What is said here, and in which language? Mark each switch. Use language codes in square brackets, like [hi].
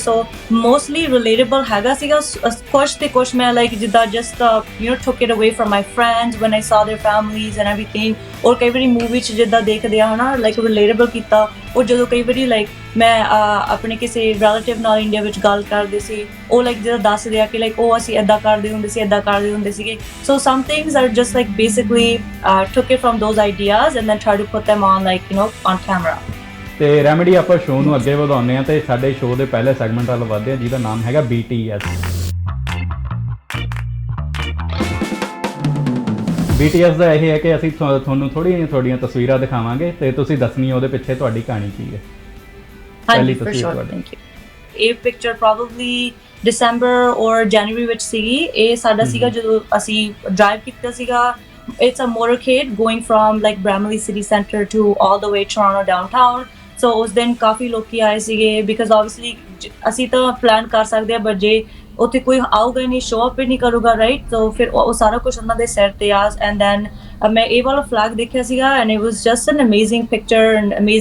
[en] so mostly relatable [pa] ਹੈਗਾ ਸੀਗਾ ਕੁਛ ਤੇ ਕੁਛ ਮੈਂ ਜਿੱਦਾਂ [en] Just took it away from my friends one I saw their families and everything. [pa] ਔਰ ਕਈ ਵਾਰੀ ਮੂਵੀ 'ਚ ਜਿੱਦਾਂ ਦੇਖਦੇ ਆ ਹਨਾ ਰਿਲੇਟੇਬਲ ਕੀਤਾ। ਔਰ ਜਦੋਂ ਕਈ ਵਾਰੀ ਮੈਂ ਆਪਣੇ ਕਿਸੇ ਰਿਲੇਟਿਵ ਨਾਲ ਇੰਡੀਆ ਵਿੱਚ ਗੱਲ ਕਰਦੇ ਸੀ, ਉਹ ਜਿੱਦਾਂ ਦੱਸਦੇ ਆ ਕਿ ਉਹ ਅਸੀਂ ਇੱਦਾਂ ਕਰਦੇ ਹੁੰਦੇ ਸੀਗੇ। [en] So some things are just basically took it from those ideas and then try to put them on on camera. [pa] ਤੇ ਰੈਮੇਡੀ, ਆਪਾਂ ਸ਼ੋਅ ਨੂੰ ਅੱਗੇ ਵਧਾਉਂਦੇ ਆ ਤੇ ਸਾਡੇ ਸ਼ੋਅ ਦੇ ਪਹਿਲੇ ਸੈਗਮੈਂਟ ਵੱਲ ਵਧਦੇ ਆ ਜਿਹਦਾ ਨਾਮ ਹੈਗਾ BTS। BTS ਦਾ ਇਹ ਹੈ ਕਿ ਅਸੀਂ ਤੁਹਾਨੂੰ ਥੋੜੀਆਂ ਤਸਵੀਰਾਂ ਦਿਖਾਵਾਂਗੇ ਤੇ ਤੁਸੀਂ ਦੱਸਣੀ ਉਹਦੇ ਪਿੱਛੇ ਤੁਹਾਡੀ ਕਹਾਣੀ ਕੀ ਹੈ। [en] ਹਾਂਜੀ, for sure, thank you. ਇਹ picture probably December or January [pa] ਵਿੱਚ ਸੀਗੀ ਇਹ ਸਾਡਾ ਸੀਗਾ ਜਦੋਂ ਅਸੀਂ ਡਰਾਈਵ ਕੀਤਾ ਸੀਗਾ [en] it's a motorcade going from like Bramley city center to all the way Toronto downtown [pa] so ਉਸ ਦਿਨ ਕਾਫੀ ਲੋਕੀ ਆਏ ਸੀਗੇ [en] because obviously [pa] ਅਸੀਂ ਤਾਂ ਪਲਾਨ ਕਰ ਸਕਦੇ ਆ but ਜੇ ਉੱਥੇ ਕੋਈ ਆਊਗਾ ਹੀ ਨਹੀਂ ਸ਼ੋ ਅਪ ਹੀ ਨਹੀਂ ਕਰੂਗਾ ਰਾਈਟ so ਫਿਰ ਉਹ ਸਾਰਾ ਕੁਝ ਉਹਨਾਂ ਦੇ ਸਿਰ ਤੇ ਆ and then ਮੈਂ ਇਹ ਵਾਲਾ ਫਲੈਗ ਦੇਖਿਆ ਸੀਗਾ [en] and it was just an amazing picture and